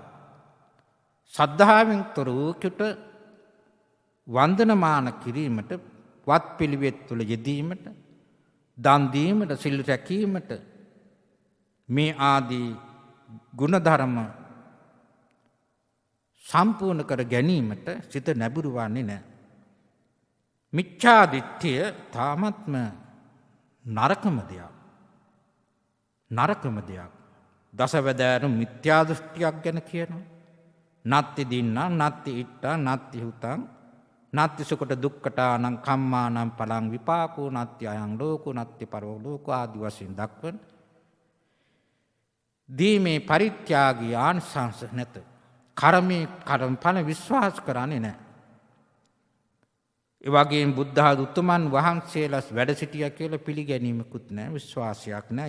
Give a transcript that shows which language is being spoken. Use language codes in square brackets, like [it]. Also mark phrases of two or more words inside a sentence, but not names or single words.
[si] සද්ධාවෙන් තොර වූකට වන්දනමාන කිරීමට, වත් පිළිවෙත් තුළ යෙදීමට, දන් දීමට, සිල් රැකීමට මේ ආදී ගුණධර්ම සම්පූර්ණ කර ගැනීමට සිත නැඹුරු වන්නේ නැහැ. [pi] මිච්ඡා දිට්ඨිය [si] තාමත්ම නරකම දෙයක්. නරකම දෙයක්. දසවැදෑරුම් මිත්‍යා දෘෂ්ටියක් ගැන කියනවා. [pi] නත්ති දින්නා, නත්ති ඉට්ටා, නත්ති හුතං, නත්ති සුකට දුක්ඛටානං කම්මානං පලං විපාකෝ, නත්ති අයං ලෝකෝ, නත්ති පරෝ ලෝකෝ [si] ආදි වශයෙන් දක්වන දීමේ පරිත්‍යාගී ආනිසංස නැත. කර්මයේ කර්මඵල විශ්වාස කරන්නේ නැහැ. ඒ වගේම බුද්ධ උතුමන් වහන්සේලා වැඩ සිටියා කියලා පිළිගැනීමකුත් නැහැ, විශ්වාසයක් නැහැ.